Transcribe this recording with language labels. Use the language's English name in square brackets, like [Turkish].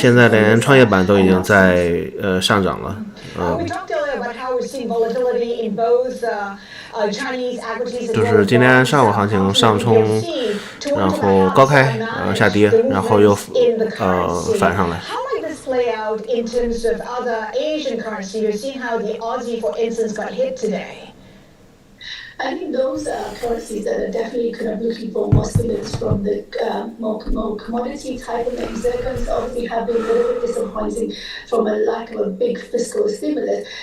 [Chinese] 现在连创业板都已经在上涨了。 [English] We talked earlier about how we're seeing volatility in both Chinese equities. [Chinese] 就是今天上午行情上冲，然后高开下跌，然后又反上来。 [English] How might this play out in terms of other Asian currency? You're seeing how the Aussie, for instance, got hit today. I think those currencies that are definitely kind of looking for more stimulus from the more commodity type of names. They're going to obviously have been a little bit disappointing from a lack of a big fiscal stimulus.